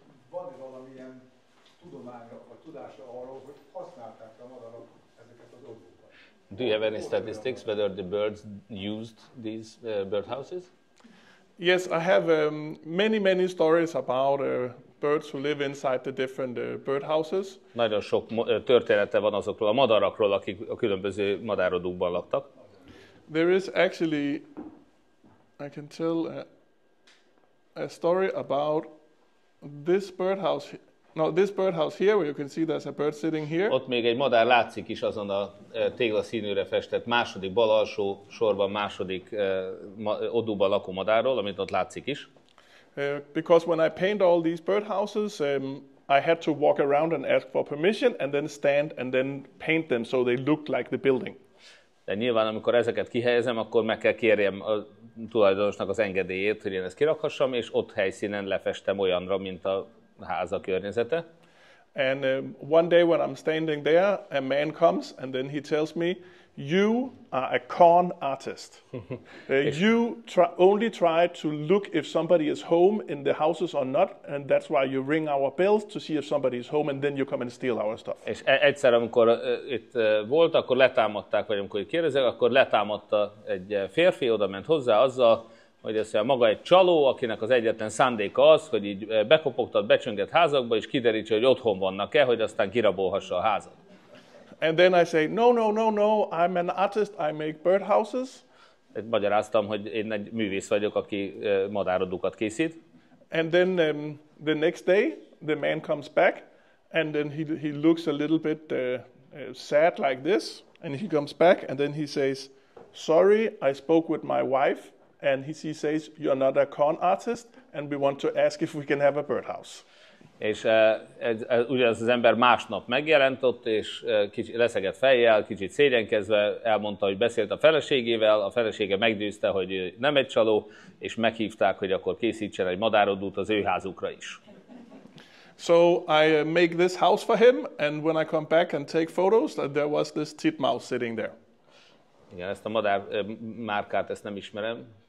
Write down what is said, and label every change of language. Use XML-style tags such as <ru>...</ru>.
<hu>Van-e valamilyen tudománya, vagy tudása arról, hogy használták a madarak ezeket az odókat?</hu> <en>Do you have any statistics whether the birds used these birdhouses? Yes, I have many stories about birds who live inside the different birdhouses.</en> <hu>Nagyon sok története van azokról a madarakról, akik a különböző madárodókban laktak.</hu> <en>There is actually, I can tell a story about this birdhouse. No, this birdhouse here, where you can see there's a bird sitting here.</en> <hu>Ott még egy madár látszik is azon a téglaszínűre festett második bal alsó sorban második odúban lakó madárról, amit ott látszik is.</hu> <en>Because when I paint all these birdhouses, I had to walk around and ask for permission and then stand and then paint them so they look like the building.</en> <hu>De nyilván, amikor ezeket kihelyezem, akkor meg kell kérjem a tulajdonosnak az engedélyét, hogy én ezt kirakhassam, és ott helyszínen lefestem olyanra, mint a háza környezete.</hu> <en>And one day when I'm standing there, a man comes and then he tells me, you are a con artist. You only try to look if somebody is home in the houses or not, and that's why you ring our bells to see if somebody is home, and then you come and steal our stuff.</en> <hu>És egyszer, amikor itt volt, akkor letámadták, vagy amikor itt kérdezek, akkor letámadta egy férfi, oda ment hozzá azzal, hogy azt mondja, maga egy csaló, akinek az egyetlen szándéka az, hogy így bekopogtat, becsönget házakba, és kiderítse, hogy otthon vannak-e, hogy aztán kirabolhassa a házat.</hu> <en>And then I say, no, I'm an artist, I make birdhouses.</en> <hu>Magyaráztam, hogy én egy művész vagyok, aki madárodukat készít.</hu> <en>And then the next day, the man comes back, and then he looks a little bit sad like this, and he comes back, and then he says, sorry, I spoke with my wife, and he says, you're not a con artist, and we want to ask if we can have a birdhouse.</en> <hu>És ugyanaz az ember másnap megjelent ott, és kicsit leszegett fejjel, kicsit szégyenkezve elmondta, hogy beszélt a feleségével, a felesége meggyőzte, hogy nem egy csaló, és meghívták, hogy akkor készítsen egy madárodút az ő házukra is.</hu> <en>So I make this house for him, and when I come back and take photos, there was this titmouse sitting there.</en> <hu>Igen, ezt a madár márkát, ezt nem ismerem.</hu>